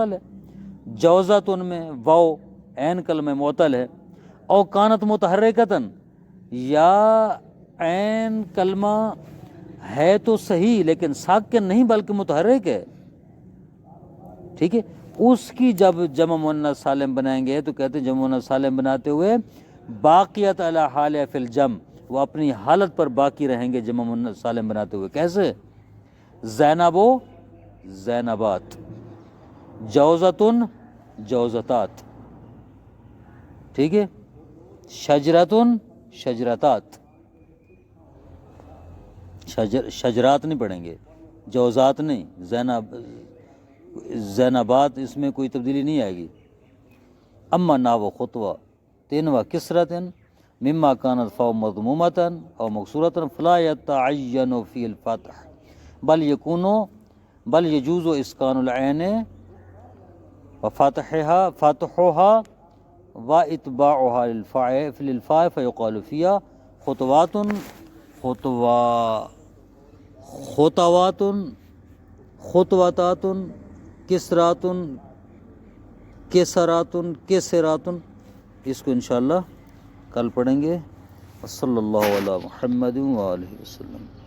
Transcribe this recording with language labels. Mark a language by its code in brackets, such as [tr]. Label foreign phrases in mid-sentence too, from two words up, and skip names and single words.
[ur] ہے، جوزتن میں واو عین کلمہ معتل ہے، [ar] او کانت متحرکتن، [ur] یا عین کلمہ ہے تو صحیح لیکن ساکن نہیں بلکہ متحرک ہے، ٹھیک ہے، اس کی جب جمع مؤنث سالم بنائیں گے تو کہتے ہیں جمع مؤنث سالم بناتے ہوئے [ar] باقیت علی حال فی الجمع، [ur] وہ اپنی حالت پر باقی رہیں گے جمع مؤنث سالم بناتے ہوئے۔ کیسے؟ زینب و زینبات، جوزتن جوزتات، ٹھیک ہے، شجرتن شجرتات، شجرات نہیں پڑھیں گے، جوزات نہیں، زینبات، اس میں کوئی تبدیلی نہیں آئے گی۔ [ar] اما ناو خطوہ تینوا کسرتن مما کانت فاو مضمومتن او مکسورتن فلا یتعین فی الفتح بل یجوز اسکان العین وفتحها واتباعها للفاء فیقال فیہا خطوات کسراتن کسراتن، [ur] اس کو انشاءاللہ کل پڑھیں گے۔ [ar] صلی اللہ علی محمد وآلہ وسلم۔